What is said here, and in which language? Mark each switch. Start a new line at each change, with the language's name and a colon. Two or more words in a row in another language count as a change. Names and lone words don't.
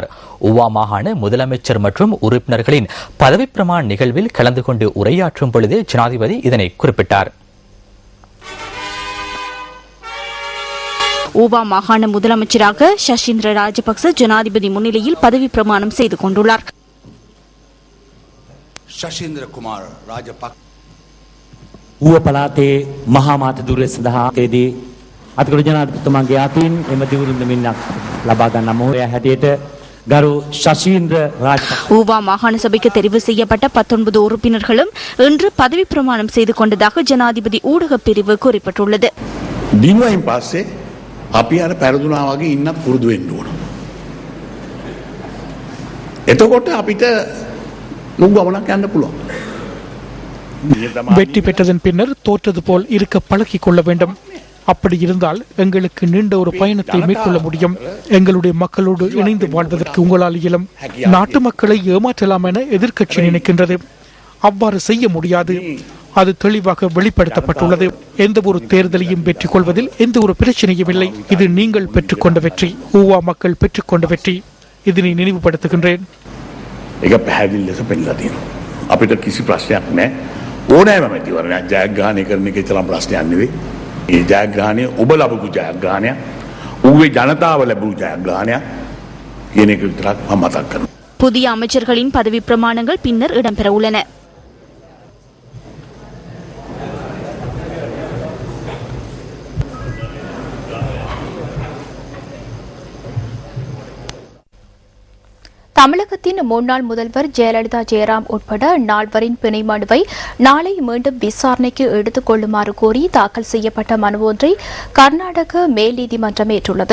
Tamil: ஊவா மாகாண முதலமைச்சர் மற்றும் உறுப்பினர்களின் பதவி பிரமாண நிகழ்வில் கலந்து கொண்டு உரையாற்றும் பொழுது ஜனாதிபதி இதனை குறிப்பிட்டார். ஊவா மாகாண முதலமைச்சராக ஷஷீந்திர ராஜபக்ச ஜனாதிபதி முன்னிலையில் பதவி பிரமாணம் செய்து கொண்டுள்ளார்.
Sinhala: ශශීන්ද්‍ර කුමාර රාජපක්ෂ ඌව පළාතේ මහා මාත දුරේ සඳහාදී අතිගරු ජනාධිපතිතුමාගේ අතින් එම දිවුරුම් දෙමින්නක් ලබා ගන්න මොහොතේ හැටියට ගරු ශශීන්ද්‍ර රාජපක්ෂ
Tamil: ஊவா மாகாண சபைக்கு தெரிவு செய்யப்பட்ட 19 உறுப்பினர்களும் இன்று பதவி பிரமாணம் செய்து கொண்டதாக ஜனாதிபதி ஊடகப் பிரிவு குறிப்பிட்டுள்ளது.
Sinhala: දිනුවයින් පස්සේ අපි අර පෙරදුනා වගේ ඉන්නත් පුරුදු වෙන්න ඕන. එතකොට අපිට
Tamil: வெற்றி பெற்றதன் பின்னர் தோற்றது போல் இருக்க பழகிக் கொள்ள வேண்டும். அப்படி இருந்தால் எங்களுக்கு நீண்ட ஒரு பயணத்தை மேற்கொள்ள முடியும். எங்களுடைய மக்களோடு இணைந்து வாழ்வதற்கு உங்களால் இயலும். நாட்டு மக்களை ஏமாற்றலாம் என எதிர்க்கட்சி நினைக்கின்றது. அவ்வாறு செய்ய முடியாது. அது தெளிவாக வெளிப்படுத்தப்பட்டுள்ளது. எந்த ஒரு தேர்தலையும் வெற்றி கொள்வதில் எந்த ஒரு பிரச்சனையும் இல்லை. இது நீங்கள் பெற்றுக்கொண்ட வெற்றி, ஊவா மக்கள் பெற்றுக்கொண்ட வெற்றி. இதனை நினைவுபடுத்துகின்றேன்.
Sinhala: ඒක පැහැදිලි ලෙස පෙන්නලා තියෙනවා. අපිට කිසි ප්‍රශ්නයක් නැහැ. ඕනෑම මැතිවරණයක් ජයග්‍රහණය කරන එක තරම් ප්‍රශ්නයක් නෙවෙයි. ඒ ජයග්‍රහණය ඔබ ලැබපු ජයග්‍රහණයක්, ඌගේ ජනතාව ලැබපු ජයග්‍රහණයක් කියන එක විතරක් මම මතක් කරනවා.
Tamil: புதிய அமைச்சர்களின் பதவி பிரமாணங்கள் பின்னர் இடம்பெற உள்ளன. தமிழகத்தின் முன்னாள் முதல்வர் ஜெயலலிதா ஜெயராம் உட்பட நால்வரின் பிணை மனுவை நாளை மீண்டும் விசாரணைக்கு எடுத்துக் கொள்ளுமாறு கோரி தாக்கல் செய்யப்பட்ட மனு ஒன்றை கர்நாடக மேல் நீதிமன்றம் ஏற்றுள்ளது.